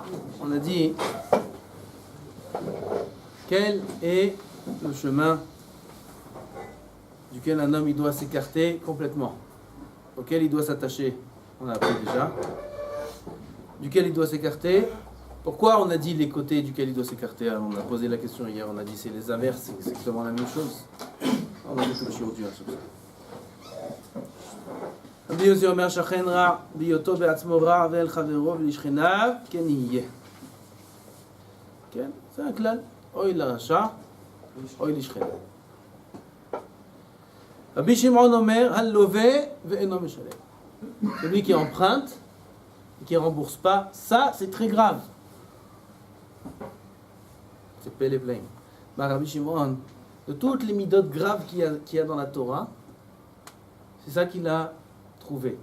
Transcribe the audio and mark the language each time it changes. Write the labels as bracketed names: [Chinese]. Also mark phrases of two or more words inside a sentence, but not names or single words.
[French] On a dit quel est le chemin duquel un homme il doit s'écarter complètement, auquel il doit s'attacher. On a appris déjà. Duquel il doit s'écarter. Pourquoi on a dit les côtés duquel il doit s'écarter? On a posé la question hier, on a dit c'est les inverses, c'est exactement la même chose. On a dit tout le chiot sur ça. [Hebrew] רבי יוסי אומר שכן רע בהיותו בעצמו רע ואל חברו ולשכניו כן יהיה. כן? זה הכלל. אוי לרשע, אוי לשכניו. רבי שמעון אומר הלווה ואינו משלם. [French] Celui qui emprunte et qui ne rembourse pas, ça c'est très grave. C'est pele plein. Rabbi Shimon, de toutes les midotes graves qu'il y a dans la Torah, c'est ça qu'il a trouvé.